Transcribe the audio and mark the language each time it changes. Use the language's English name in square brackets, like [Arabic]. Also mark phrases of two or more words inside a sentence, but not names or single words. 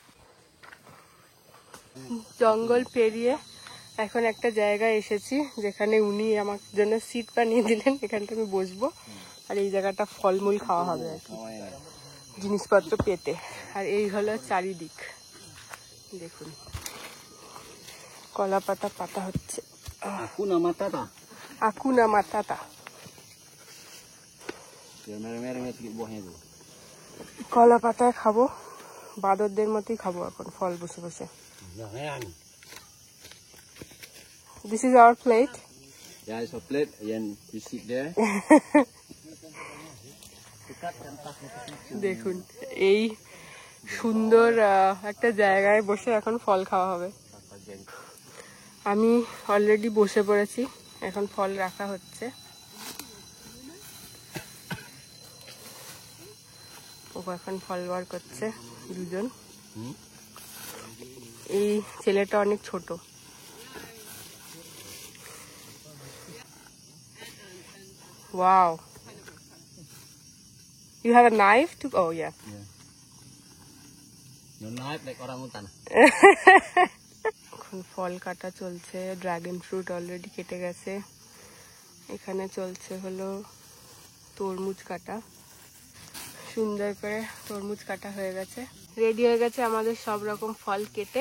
[Bangla] জঙ্গল পেরিয়ে এখন একটা জায়গায় এসেছি যেখানে উনি আমার জন্য সিট বানিয়ে দিলেন, এখানটা আমি বসবো আর এই জায়গাটা ফলমূল খাওয়া হবে আর কি, জিনিসপত্র পেতে। আর এই হলো চারিদিক, দেখুন কলা পাতা পাতা হচ্ছে। [Swahili] Hakuna Matata. Hakuna Matata, [Malay] Yang merah-merah sikit buahnya tu. [Bangla] কলা পাতায় খাবো, বাদরদের মতোই খাবো এখন ফল বসে বসে। [Malay] Yang merah ni. [English] This is our plate. Yeah, it's a plate and you sit there. [Bangla] দেখুন এই সুন্দর একটা জায়গায় বসে এখন ফল খাওয়া হবে। আমি অলরেডি বসে পড়েছি, এখন ফল রাখা হচ্ছে। ও এখন ফল বার করছে দুজন। এই ছেলেটা অনেক ছোট। [English] Wow. You have a knife to... Oh, yeah. No knife like orangutan. [Bangla] এখন ফল কাটা চলছে, [English] dragon fruit [Bangla] অলরেডি কেটে গেছে। এখানে চলছে হলো তরমুজ কাটা, সুন্দর করে তরমুজ কাটা হয়ে গেছে, রেডি হয়ে গেছে আমাদের সব রকম ফল কেটে।